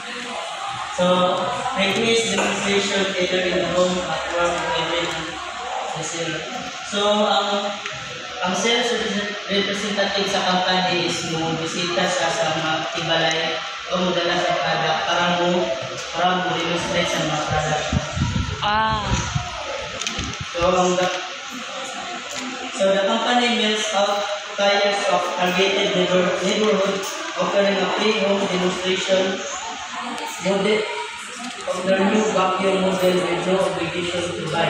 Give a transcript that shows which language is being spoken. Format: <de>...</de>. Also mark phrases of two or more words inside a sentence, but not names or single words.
<en>So, request demonstration either in the home, at work, or even sa sales.</en> <ceb>So, ang</ceb> <en>sales representative</en> <ceb>sa company is mo bisita siya sa mga tibalay o modala sa product para mo demonstrate sa mga product.</ceb> <en>So the company mails out flyers of targeted neighborhood offering a free home demonstration model of their new vacuum model with no obligation to buy.</en>